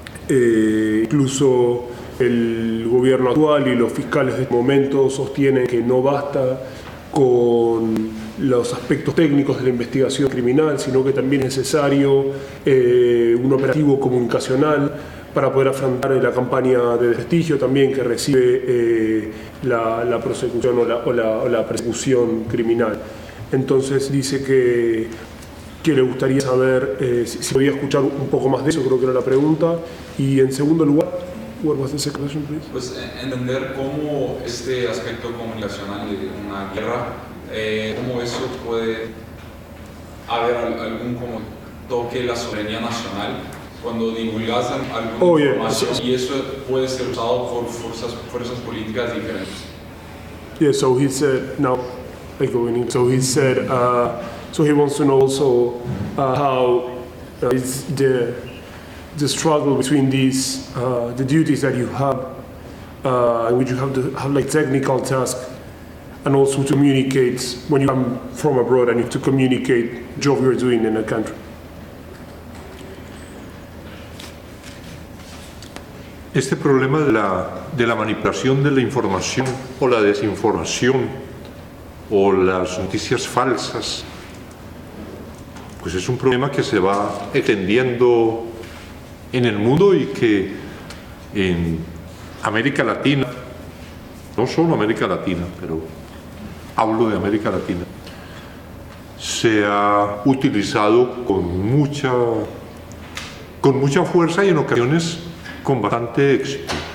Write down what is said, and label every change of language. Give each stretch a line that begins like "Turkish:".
Spanish: Incluso el gobierno actual y los fiscales de este momento sostienen que no basta con los aspectos técnicos de la investigación criminal, sino que también es necesario un operativo comunicacional para poder afrontar la campaña de desprestigio también que recibe la prosecución o la persecución criminal. Entonces dice que le gustaría saber si podía escuchar un poco más de eso, creo que era la pregunta. Y en segundo lugar,
English: what was the second question, please?
Spanish: Pues entender cómo este aspecto comunicacional de una guerra, cómo eso puede haber algún como toque la soberanía nacional cuando divulgas alguna información y eso puede ser usado por fuerzas políticas diferentes.
English: Yeah, so he said, now I go in. So he said, so he wants to know also how is the struggle between these, the duties that you have, in which you have to have like technical tasks, and also to communicate when you come from abroad and you have to communicate job you're doing in a country.
Spanish: Este problema de la manipulación de la información o la desinformación o las noticias falsas, pues es un problema que se va extendiendo en el mundo y que en América Latina, no solo América Latina, pero hablo de América Latina, se ha utilizado con mucha fuerza y en ocasiones con bastante éxito.